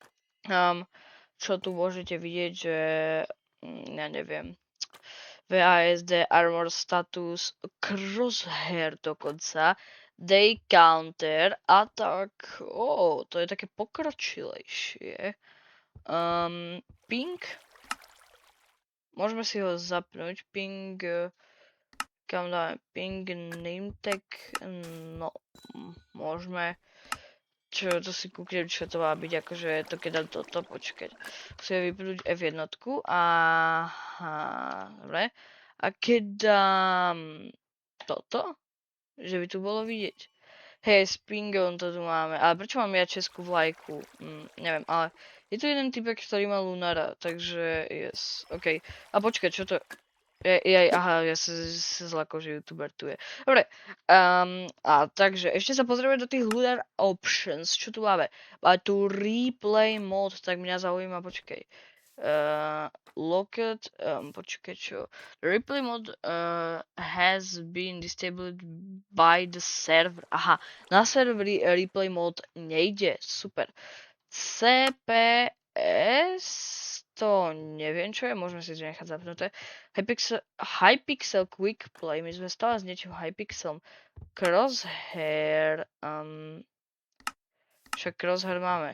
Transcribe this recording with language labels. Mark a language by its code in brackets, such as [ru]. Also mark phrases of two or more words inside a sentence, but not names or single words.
[sk] čo tu môžete vidieť, že ja neviem, VASD, [en] Armor Status, [sk] Crosshair dokonca, [en] Day Counter, [sk] Attack, to je také pokročilejšie. Ping, môžeme si ho zapnúť, ping, kam dáme, ping, [en] name tag, [sk] no, môžeme, to si kúknem, čo to má byť, akože to keď dám toto, počkať. Musíme vypnúť F1 dobre. A keď dám toto, že by tu bolo vidieť. Hej, s pingom to tu máme. Ale prečo mám ja českú vlajku? Neviem, ale je tu jeden typek, ktorý má Lunara, takže yes, okej. A počkaj, čo to... Aha, ja sa zlako, že youtuber tu je. Dobre, a takže ešte sa pozrieme do tých [en] Lunar Options, [sk] čo tu máme. Má tu [en] Replay Mode, [sk] tak mňa zaujíma, počkej. Locket, počkaj čo. [en] The replay mode has been disabled by the server. [sk] Aha, na serveri [en] replay mode [sk] nejde, super. CPS, to neviem čo je, môžeme si to nechať zapnuté. Hypixel Quick Play, my sme stále s niečím Hypixelom. Crosshair, však Crosshair máme.